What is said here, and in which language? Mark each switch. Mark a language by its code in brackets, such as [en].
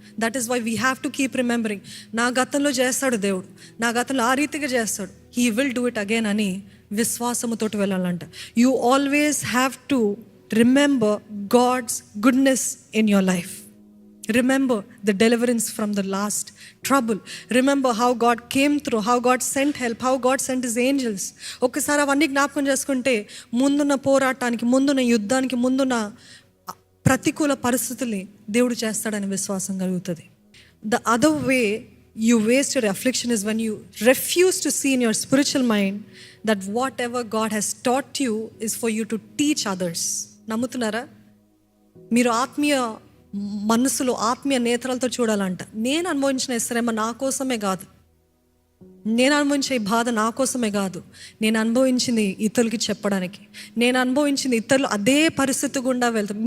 [en] that is why we have to keep remembering, [te] నా గతంలో చేస్తాడు దేవుడు, నా గతంలో ఆ రీతిగా చేస్తాడు, [en] he will do it again [te] అని విశ్వాసముతోటి వెళ్ళాలంట. [en] You always have to remember God's goodness in your life. Remember the deliverance from the last trouble. Remember how God came through, how God sent help, how God sent His angels. [te] ఒక్కసారి అవన్నీ జ్ఞాపకం చేసుకుంటే ముందున్న పోరాటానికి, ముందున్న యుద్ధానికి, ముందున్న ప్రతికూల పరిస్థితుల్ని దేవుడు చేస్తాడని విశ్వాసం కలుగుతుంది. [en] The other way you waste your affliction is when you refuse to see in your spiritual mind that whatever God has taught you is for you to teach others. [te] నమ్ముతున్నారా? మీరు ఆత్మీయ మనసులో, ఆత్మీయ నేత్రాలతో చూడాలంట. నేను అనుభవించిన శ్రమ నా కోసమే కాదు, నేను అనుభవించే బాధ నా కోసమే కాదు, నేను అనుభవించింది ఇతరులకి చెప్పడానికి, నేను అనుభవించింది ఇతరులు అదే పరిస్థితి గుండా వెళ్తారు.